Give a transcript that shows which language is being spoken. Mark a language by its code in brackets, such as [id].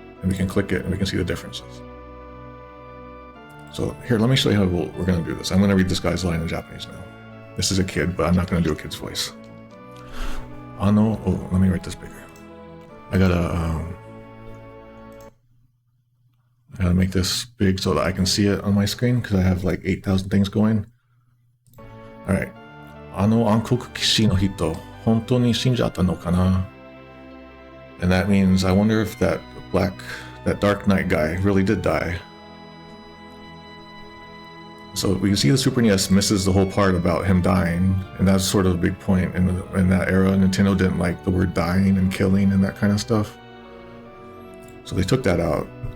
[en] And we can click it and we can see the differences. So here, let me show you how we're going to do this. I'm going to read this guy's line in Japanese now. This is a kid, but I'm not going to do a kid's voice. Let me write this bigger. I gotta make this big so that I can see it on my screen because I have like 8,000 things going. Alright. [ja] 暗黒騎士の人、本当に死んじゃったのかな? [en] And that means, I wonder if that Dark Knight guy really did die. So we can see the Super NES misses the whole part about him dying, and that's sort of a big point in that era. Nintendo didn't like the word dying and killing and that kind of stuff. So they took that out.